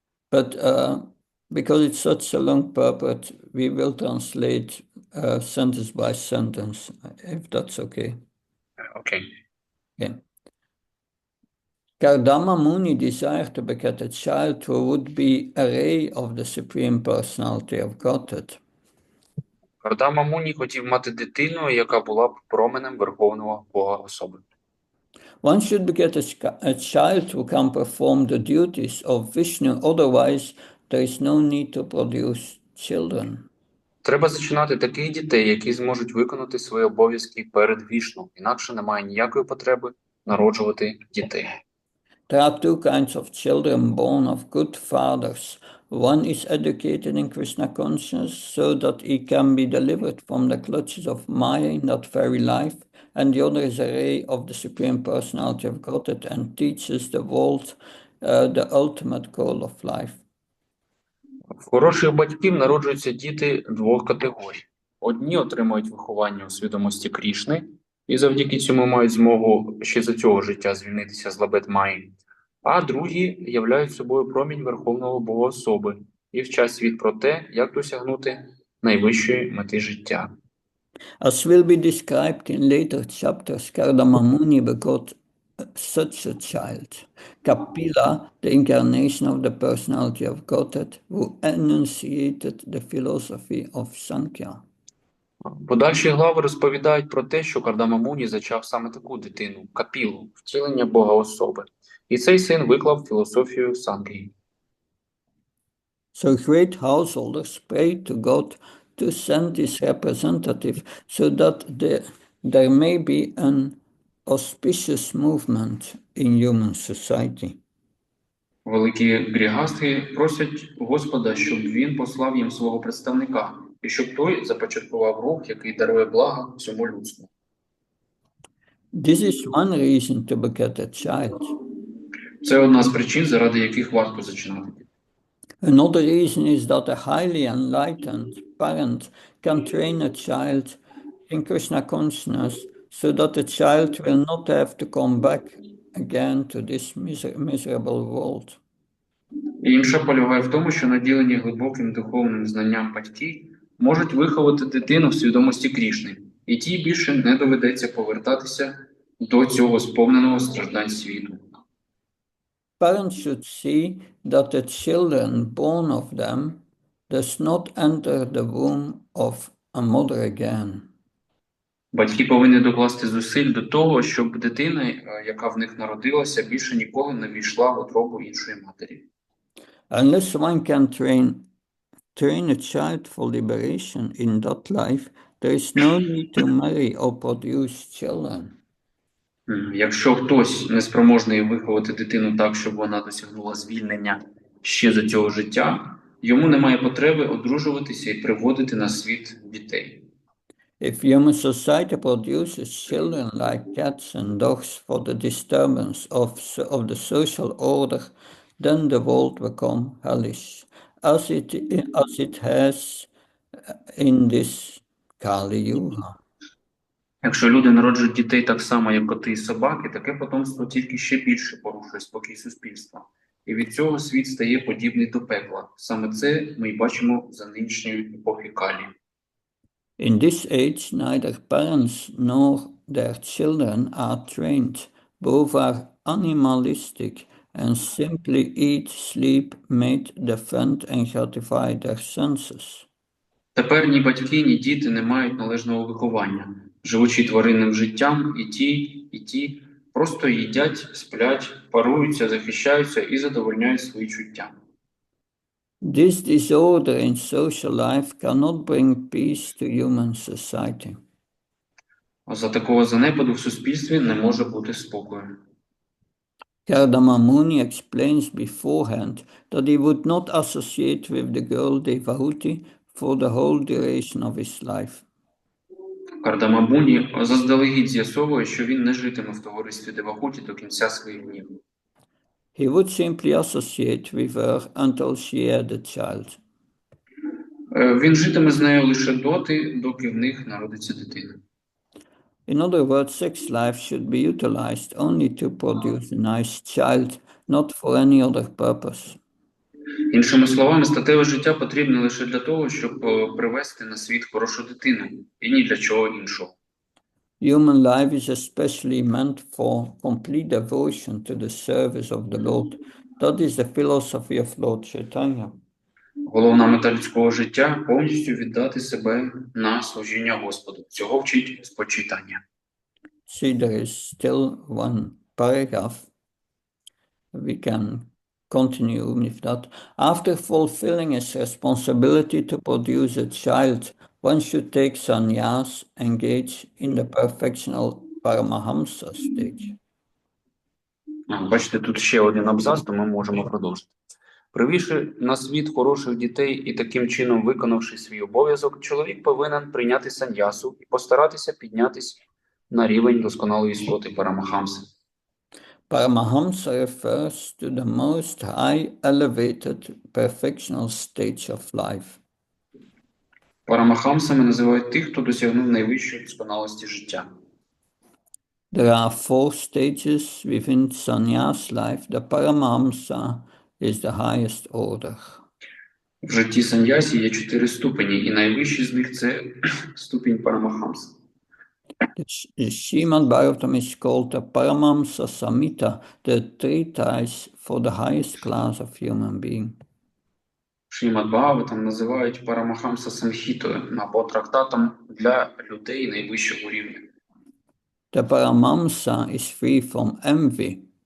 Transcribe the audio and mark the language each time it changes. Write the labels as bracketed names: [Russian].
[English] But because it's such a long purport, we will translate sentence by sentence, if that's okay. Okay. Yeah. Kardama Muni desired to beget a child who would be a ray of the Supreme Personality of Godhead. [Ukrainian] Кардама Муні хотів мати дитину, яка була б променем Верховного Бога особи. [English] One should beget a child who can perform the duties of Vishnu, otherwise there is no need to produce children. [Ukrainian] Треба зачинати таких дітей, які зможуть виконати свої обов'язки перед Вішну, інакше немає ніякої потреби народжувати дітей. [English] There are two kinds of children born of good fathers. One is educated in Krishna consciousness so that he can be delivered from the clutches of Maya in that very life, and the other is a ray of the Supreme Personality of Godhead and teaches the world the ultimate goal of life. [Ukrainian] В хороших батьків народжуються діти двох категорій. Одні отримують виховання у свідомості Крішни і завдяки цьому мають змогу ще за цього життя звільнитися з лабет Майї, а другі являють собою промінь Верховного Богоособи і вчать світ про те, як досягнути найвищої мети життя. [English] As will be described in later chapters, Kardama Muni begot such a child, Kapila, the incarnation of the personality of Godhead, who enunciated the philosophy of Sankhya. [Ukrainian] Подальші глави розповідають про те, що Кардама Муні зачав саме таку дитину – Капілу, втілення Бога особи. І цей син виклав філософію Сангхи. [English] So great householders prayed to God to send this representative so that there may be an auspicious movement in human society. [Ukrainian] Великі грігастхи просять Господа, щоб він послав їм свого представника, і щоб той започаткував рух, який дарує блага всьому людству. [English] This is one reason to beget a child. [Ukrainian] Це одна з причин, заради яких варто зачинати. [English] Another reason is that a highly enlightened parent can train a child in Krishna consciousness so that the child will not have to come back again to this miserable world. [Ukrainian] Інша полягає в тому, що наділені глибоким духовним знанням батьки можуть виховати дитину в свідомості Крішни, і тій більше не доведеться повертатися до цього сповненого страждань світу. [English] Parents should see that the children born of them does not enter the womb of a mother again. [Ukrainian] Батьки повинні докласти зусиль до того, щоб дитина, яка в них народилася, більше ніколи не війшла в утробу іншої матері. [English] Unless one can train a child for liberation in that life, there is no need to marry or produce children. [Ukrainian] Якщо хтось не спроможний виховати дитину так, щоб вона досягнула звільнення ще за цього життя, йому немає потреби одружуватися і приводити на світ дітей. [English] If human society produces children like cats and dogs for the disturbance of the social order, then the world become hellish, as it has in this Kali Yuga. [Ukrainian] Якщо люди народжують дітей так само, як коти і собаки, таке потомство тільки ще більше порушує спокій суспільства. І від цього світ стає подібний до пекла. Саме це ми й бачимо за нинішньої епохи Калі. [English] In this age, neither parents nor their children are trained. Both are animalistic and simply eat, sleep, mate, defend and gratify their senses. [Ukrainian] Тепер ні батьки, ні діти не мають належного виховання. Живучи тваринним життям, і ті просто їдять, сплять, паруються, захищаються і задовольняють свої чуття. [English] This disorder in social life cannot bring peace to human society. [Ukrainian] А за такого занепаду в суспільстві не може бути спокою. [English] Kardama Muni explains beforehand that he would not associate with the girl Devahuti for the whole duration of his life. [Ukrainian] Кардама Муні заздалегідь з'ясовує, що він не житиме в товаристві Девахуті до кінця своїх днів. [English] He would simply associate with her until she had a child. [Ukrainian] Він житиме з нею лише доти, доки в них народиться дитина. [English] In other words, sex life should be utilized only to produce a nice child, not for any other purpose. [Ukrainian] Іншими словами, статеве життя потрібне лише для того, щоб привести на світ хорошу дитину, і ні для чого іншого. [English] Human life is especially meant for complete devotion to the service of the Lord. That is the philosophy of Lord Chaitanya. [Ukrainian] Головна мета людського життя – повністю віддати себе на служіння Господу. Цього вчить спочитання. [English] See, there is still one paragraph. We can continue with that. After fulfilling his responsibility to produce a child, one should take sannyas, engage in the perfectional Paramahamsa stage. [Ukrainian] Бачите, тут ще один абзац, то ми можемо продовжити. Привівши на світ хороших дітей і таким чином виконавши свій обов'язок, чоловік повинен прийняти саньясу і постаратися піднятися на рівень досконалої істоти Парамахамси. [English] Paramahamsa refers to the most high elevated perfectional stage of life. [Ukrainian] Парамахамсами називають тих, хто досягнув найвищої досконалості життя. [English] There are 4 stages within sannyas life. The Paramahamsa is the highest order. [Ukrainian] В житті саньясі є 4 ступені, і найвищий з них – це ступінь Парамахамса. [English] The Srimad Bhagavatam is called the Paramahamsa Samhita, the treatise for the highest class of human being. [Ukrainian] Шрімад Бхагаватам називають Парамахамса Самхітою або трактатом для людей найвищого рівня. [English] The Paramahamsa is free from envy.